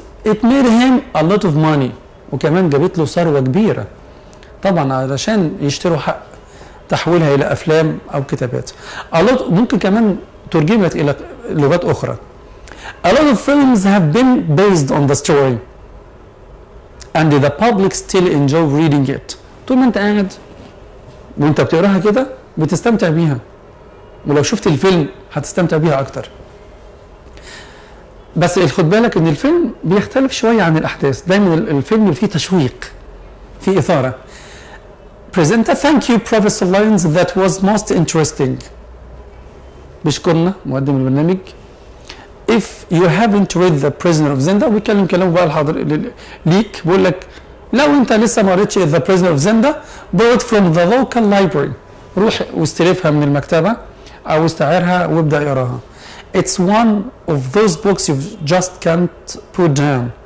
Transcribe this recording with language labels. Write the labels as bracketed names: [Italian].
[English] It made him a lot of money، [Arabic] وكمان جابت له ثروة كبيرة طبعا علشان يشتروا حق تحويلها إلى أفلام أو كتابات. [English] a lot [Arabic] ممكن كمان ترجمت إلى لغات أخرى. [English] A lot of films have been based on the story and the public still enjoy reading it. [Arabic] طول ما أنت قاعد وأنت بتقراها كده بتستمتع بيها، ولو شفت الفيلم هتستمتع بيها أكتر. بس خد بالك إن الفيلم بيختلف شوية عن الأحداث، دايما الفيلم اللي فيه تشويق، فيه إثارة. [English] Presenter thank you Professor Lyons that was most interesting. [Arabic] بيشكرنا مقدم البرنامج. [English] If you haven't read the prisoner of zinda، [Arabic] ويتكلم كلام بقى الحاضر ليك، بيقول لك لو انت لسه ما قريتش the prisoner of zinda [English] borrow it from the local library، [Arabic] روح واستلفها من المكتبة او استعيرها وابدأ اقراها. [English] It's one of those books you just can't put down.